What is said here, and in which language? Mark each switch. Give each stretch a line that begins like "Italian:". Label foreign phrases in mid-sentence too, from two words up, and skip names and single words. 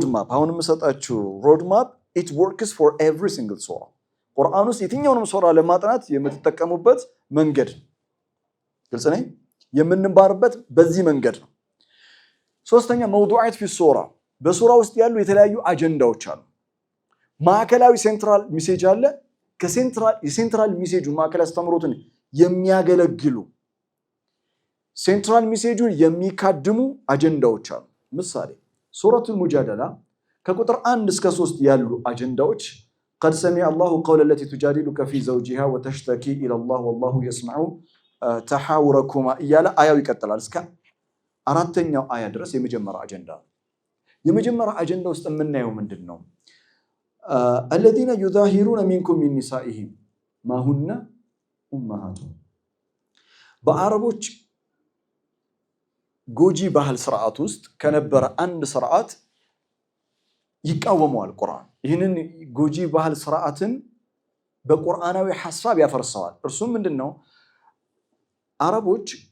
English: Roadmap it works for every single Surah።
Amharic: ቁርአን ውስጥ የትኛውንም ሱራ ለማጥናት የምትጠቀሙበት መንገድ ግልጽ ነኝ። የምንባርበት በዚህ መንገድ ነው። ሶስተኛ
Arabic: موضوعات في
Amharic: በሱራ ውስጥ ያሉ የተለያዩ አጀንዳዎች አሉ። ማዕከላዊ
English: central message
Amharic: አለ።
English: central message
Amharic: ማዕከላዊ አስተምህሮትን የሚያገለግሉ
English: central message
Amharic: የሚካድሙ አጀንዳዎች አሉ። ምሳሌ ሱረቱል ሙጃደላ ከቁጥር 1 እስከ 3 ያሉ አጀንዳዎች
Arabic: قد سمع الله قول التي تجادلك في زوجها وتشتكي إلى الله والله يسمع تحاوركما
Amharic: እያለ አያው ይቀጥላል እስከ አራተኛው አያ ድረስ የመጀመሪያ አጀንዳ ውስጥ የምናየው ምንድነው?
Arabic: الذين يظاهرون منكم من نسائهم ما هن أمهاتهم
Amharic: በአረቦች ጎጂ ባህል ስርዓት ውስጥ ከነበረ አንድ ስርዓት ይቃወመዋል ቁርአን። ይህንን ጎጂ ባህል ስርዓትን በቁርአናዊ ሐሳብ ያፈርሰዋል። እርሱም ምንድነው?